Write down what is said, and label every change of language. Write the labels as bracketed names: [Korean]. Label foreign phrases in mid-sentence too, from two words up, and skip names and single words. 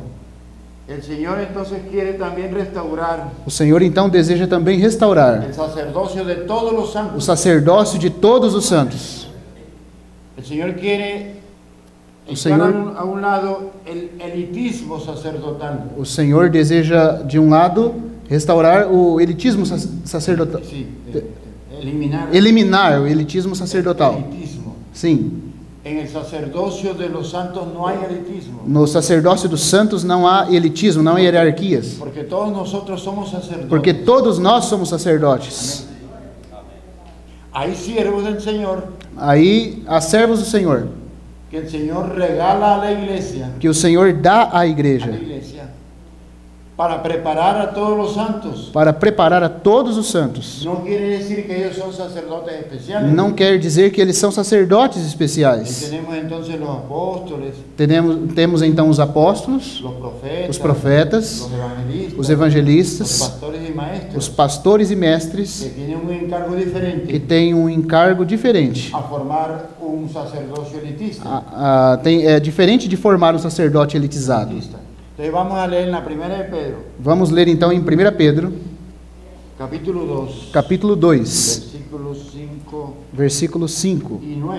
[Spanish] El Señor entonces quiere también restaurar [Portuguese] O Senhor então deseja também restaurar [Spanish] el sacerdocio de todos los [Portuguese] o [Spanish] santos. [Portuguese] sacerdócio de todos os santos. [Spanish] El Señor quiere [Portuguese] O [Spanish] echar Señor- a un lado el elitismo sacerdotal. [Portuguese] O Senhor deseja, de um lado, restaurar o elitismo sacerdotal. [Spanish] Sí, eliminar [Portuguese] Eliminar o elitismo [Spanish] el sacerdotal. [Portuguese] elitismo. Sim, [Spanish] En el sacerdocio de los santos no hay elitismo, [Portuguese] no sacerdócio dos santos não há elitismo, não há hierarquias. [Spanish] porque todos nosotros somos sacerdotes. [Portuguese] Porque todos nós somos sacerdotes. [Spanish] Hay siervos del Señor [Portuguese] Aí há servos do Senhor, [Spanish] que el Señor regala a la iglesia, [Portuguese] que o Senhor dá à igreja [Spanish] para preparar a todos los santos. [Portuguese] para preparar a todos os santos. [Spanish] No quiere decir que ellos son sacerdotes especiales. [Portuguese] Não quer dizer que eles são sacerdotes [Spanish] Y [Portuguese] especiais. [Spanish] tenemos entonces los apóstoles, [Portuguese] Temos então os apóstolos, [Spanish] los [Portuguese] os [Spanish] profetas, [Portuguese] profetas, [Spanish] los [Portuguese] os [Spanish] evangelistas, los [Portuguese] evangelistas, [Spanish] pastores y [Portuguese] os [Spanish] maestros, [Portuguese] pastores e mestres, [Spanish] que tienen un encargo [Portuguese] que [Spanish] diferente [Portuguese] têm um encargo diferente. [Spanish] a formar un sacerdocio elitista. [Portuguese] É diferente de formar um sacerdote elitizado. [Spanish] Entonces vamos a leer en la primera de Pedro, [Portuguese] Vamos ler então em 1 Pedro, [Spanish] capítulo 2, [Portuguese] capítulo 2, [Spanish] versículos 5 [Portuguese] versículos 5 [Spanish] y 9.